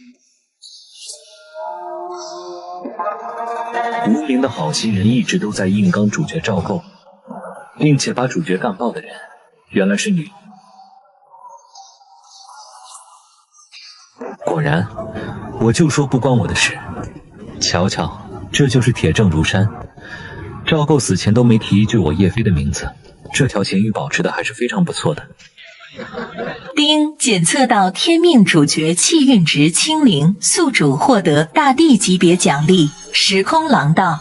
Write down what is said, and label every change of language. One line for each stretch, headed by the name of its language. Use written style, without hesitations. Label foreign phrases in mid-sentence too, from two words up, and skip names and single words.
Chinese: 無名的好心人一直都在硬剛主角趙構，並且把主角幹爆的人原來是女。果然，我就說不關我的事。瞧瞧，這就是鐵證如山。趙構死前都沒提一句我葉妃的名字，這條鹹魚保持的還是非常不錯的。丁檢測到天命主角氣運值清零，宿主獲得大帝級別獎勵時空廊道。